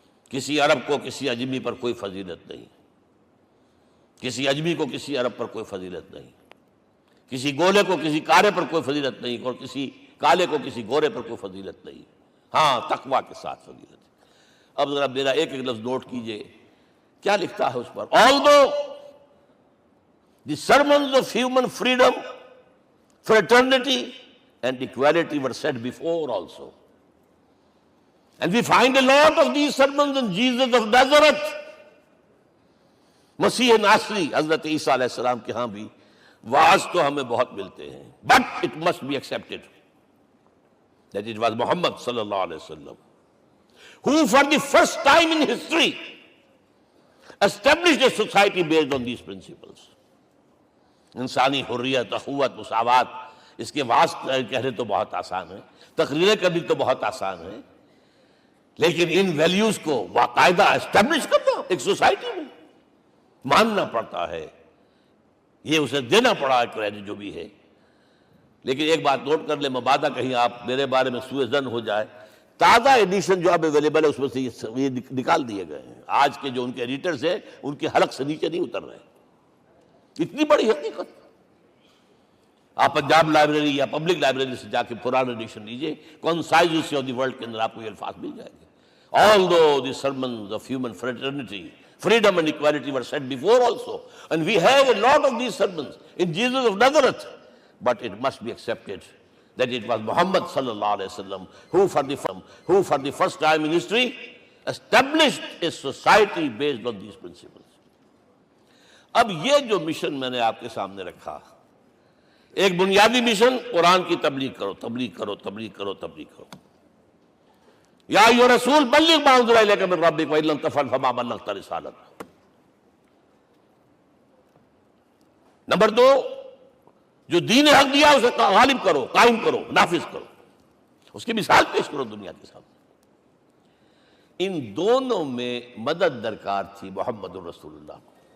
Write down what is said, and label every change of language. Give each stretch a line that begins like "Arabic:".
Urdu: کسی عرب کو کسی عجمی پر کوئی فضیلت نہیں، کسی عجمی کو کسی عرب پر کوئی فضیلت نہیں، کسی گولے کو کسی کارے پر کوئی فضیلت نہیں، اور کسی کالے کو کسی گورے پر کوئی فضیلت نہیں. ہاں، تقویٰ کے ساتھ فضیلت ہے. اب ذرا میرا ایک لفظ نوٹ کیجئے، کیا لکھتا ہے اس پر؟
English: Although the sermons of human freedom, fraternity and equality were said before also, and we find a lot of these sermons in Jesus of Nazareth.
Urdu: مسیح ناصری حضرت عیسیٰ علیہ السلام کے ہاں بھی وعظ تو ہمیں بہت ملتے ہیں،
English: but it must be accepted that it was Muhammad sallallahu alaihi wasallam who for the first time in history established a society based on these principles.
Urdu: انسانی حریت، اخوت، مساوات، اس کے وعظ کہنے تو بہت آسان ہے، تقریریں کرنی تو بہت آسان ہے، لیکن ان ویلیوز کو باقاعدہ اسٹیبلش کرنا ایک سوسائٹی میں ماننا پڑتا ہے. یہ اسے دینا پڑا ہے کریڈٹ جو بھی ہے. لیکن ایک بات نوٹ کر لیں، مبادہ کہیں آپ میرے بارے میں سوء ظن ہو جائے، تازہ ایڈیشن جو اب اویلیبل ہے اس میں سے یہ نکال دیے گئے ہیں. آج کے جو ان کے ایڈیٹرز ہیں ان کے حلق سے نیچے نہیں اتر رہے. اتنی بڑی حقیقت. آپ پنجاب لائبریری یا پبلک لائبریری سے جا کے پرانا ایڈیشن لیجئے،
English: concise history of the world
Urdu: کے اندر آپ کو یہ الفاظ مل جائیں گے.
English: Although the sermons of human fraternity, freedom and equality were said before also, and we have a lot of these sermons in Jesus of Nazareth, but it must be accepted that it was Muhammad sallallahu alaihi wasallam who for the first time in history established a society based on these principles.
Urdu: اب یہ جو mission میں نے آپ کے سامنے رکھا، ایک بنیادی مشن، قرآن کی تبلیغ کرو، تبلیغ کرو، تبلیغ کرو، تبلیغ کرو.
Arabic: یا ایھا رسول بلغ ما انزل الیک من ربک وان لم تفعل فما بلغت رسالتہ۔
Urdu: نمبر 2، جو دین حق دیا اسے غالب کرو، قائم کرو، نافذ کرو، اس کی مثال پیش کرو دنیا کے سامنے۔ ان دونوں میں مدد درکار تھی محمد الرسول اللہ کو۔